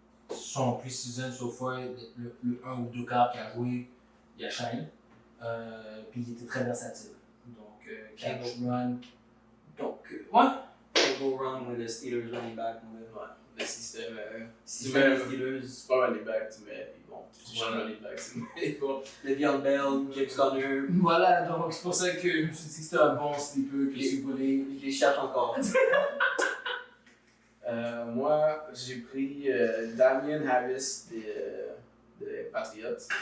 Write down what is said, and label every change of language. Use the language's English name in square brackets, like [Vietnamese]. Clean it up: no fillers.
[French] Son pre-season, sauf fois, le 1 ou 2 quarts qu'il a joué, il a shine. Puis il était très versatile. Donc, catch, run. Donc, ouais. [English] Can't go wrong with the Steelers running back. [French] Ouais, le système. Si tu mets les Steelers, C'est pas running back, tu mets. Bon, tu changes running back, c'est bon. Le'Veon Bell, James Conner, Voilà, donc c'est pour ça que je me suis dit que c'était un bon sleeper que tu voulais. je les cherche encore. Moi, j'ai pris Damian Harris des Patriots.